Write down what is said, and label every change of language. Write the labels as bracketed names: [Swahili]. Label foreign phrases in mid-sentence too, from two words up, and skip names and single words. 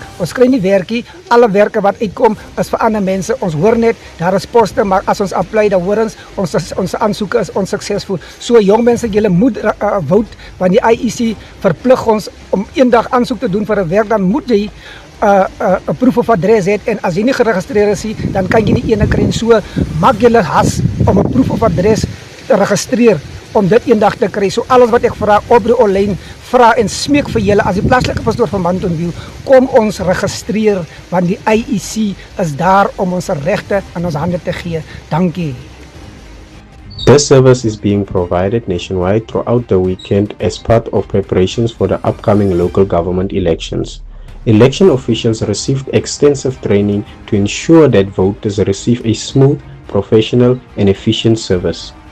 [Afrikaans] Ons kry nie werkie, alle werke wat uitkom is vir ander mense. Ons hoor net, daar is poste, maar as ons apply, dan hoor ons aansoeke is onsuksesvol. So jong mense, julle moet vote, want die IEC verplig ons om eendag aansoek te doen vir 'n werk, dan moet jy 'n [English] proof of address [Afrikaans] het, en as jy nie geregistreer is nie, dan kan jy nie ene kry. So maak julle has om 'n [English] proof of address [Afrikaans] te registreer, om dit eendag te kry. So alles wat ek vra, Aubrey Olein, vra en smeek vir julle as die plaaslike pastoor van Mountain View, kom ons registreer, want die IEC is daar om ons regte aan ons hande te gee. Dankie. [English] This service is being provided nationwide throughout the weekend as part of preparations for the upcoming local government elections. Election officials received extensive training to ensure that voters receive a smooth, professional and efficient service.